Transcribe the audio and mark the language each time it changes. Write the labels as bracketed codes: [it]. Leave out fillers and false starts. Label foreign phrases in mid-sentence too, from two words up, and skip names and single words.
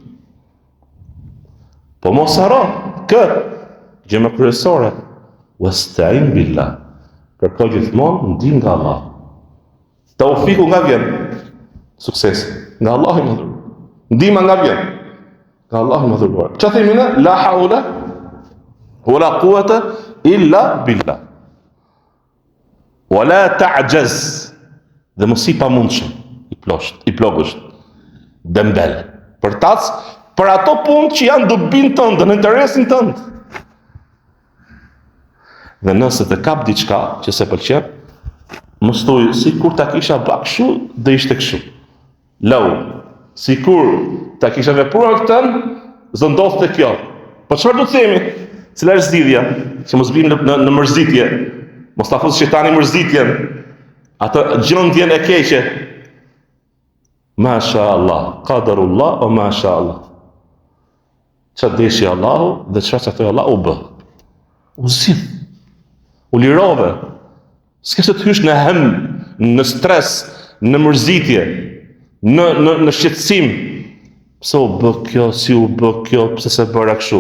[sq] Po mos haro gjë më kryesore, [ar] واستعن بالله. [sq] Kërko gjithmonë ndihmë nga Allah. Taufiku nga vjen? Suksesi nga Allahu i Madhëruar. Ndihma nga vjen? Nga Allahu i Madhëruar. Çfarë themi ne? [ar] لا حول ولا قوة إلا بالله. ولا تعجز. [sq] Dhe mos i pamundshëm, i plogësht, dembel. Për ato punë që janë dobinë tënde, në interesin tënd. Dhe nëse të kap diçka që se pëlqen, mos thuaj sikur ta kisha bërë kështu, do ishte kështu. Lau, sikur ta kisha vepruar këtë, do ndodhte kjo. Po çfarë do të themi? Cila është zgjidhja? Që mos bim në mërzitje. Mos ta fus shejtani mërzitjen. Atë gjendjen e keqe. [ar] ما شاء الله، قدر الله و ما شاء الله. [sq] Çfarë deshi Allahu dhe çfarë thoi Allahu u bë. U zgjidh. U lirove. S'ke se të hysh në hem, në stres, në mërzitje, në shqetësim. Pse u bë kjo, si u bë kjo, pse se bëra kështu.